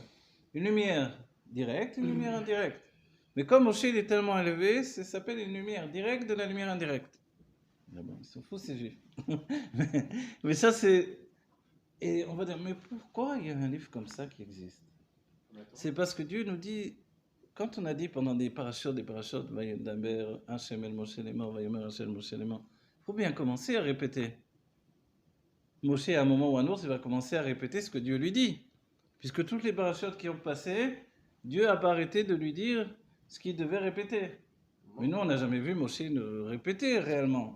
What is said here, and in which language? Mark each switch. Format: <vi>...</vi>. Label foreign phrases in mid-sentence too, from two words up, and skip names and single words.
<fr>Une lumière directe, une lumière indirecte. Mais comme Moshe il est tellement élevé, ça s'appelle une lumière directe de la lumière indirecte. Ah bon, ils sont fous ces juifs. mais ça c'est... Et on va dire, mais pourquoi il y a un livre comme ça qui existe? C'est parce que Dieu nous dit, quand on a dit pendant des parachutes,</fr> <he>וידבר השם אל משה לאמר, ויאמר השם משה לאמר,</he> <fr>il faut bien commencer à répéter. Moshe, à un moment ou à un autre, il va commencer à répéter ce que Dieu lui dit. Puisque toutes les parachutes qui ont passé, Dieu n'a pas arrêté de lui dire ce qu'il devait répéter. Mais nous, on n'a jamais vu Moshe répéter réellement.</fr>